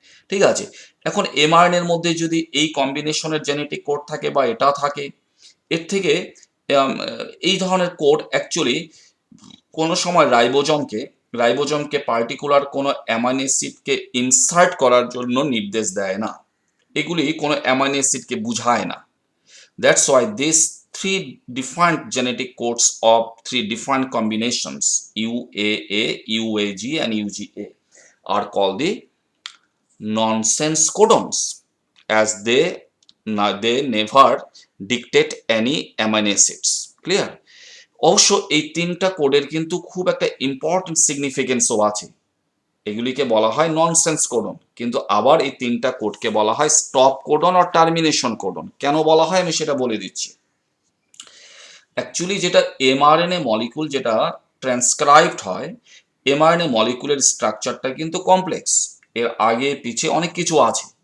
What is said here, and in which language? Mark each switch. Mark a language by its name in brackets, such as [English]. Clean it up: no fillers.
[Bangla] ঠিক আছে, এখন এমআরএনএর মধ্যে যদি এই কম্বিনেশনের জেনেটিক কোড থাকে বা এটা থাকে, এর থেকে এই ধরনের কোড অ্যাকচুয়ালি কোনো সময় রাইবোজোমকে পার্টিকুলার কোনো অ্যামাইনো অ্যাসিডকে ইনসার্ট করার জন্য নির্দেশ দেয় না, এগুলি কোনো অ্যামাইনো অ্যাসিডকে বুঝায় না। [English] That's why these 3 different genetic codes of 3 different combinations, UAA, UAG and UGA, are called the nonsense codons, as they never dictate any amino acids. Clear? [Bangla] অবশ্য এই 3টা কোডের কিন্তু খুব একটা ইম্পর্টেন্ট সিগনিফিকেন্সও আছে। এগুলিকে বলা হয় ননসেন্স কোডন। কিন্তু আবার এই তিনটা কোডকে বলা হয় স্টপ কোডন আর টার্মিনেশন কোডন। কেন বলা হয় আমি সেটা বলে দিচ্ছি। অ্যাকচুয়ালি যেটা এমআরএনএ মলিকুল যেটা ট্রান্সক্রাইবড হয়, এমআরএনএ মলিকুলের স্ট্রাকচারটা কিন্তু কমপ্লেক্স, এর আগে পিছে অনেক কিছু আছে।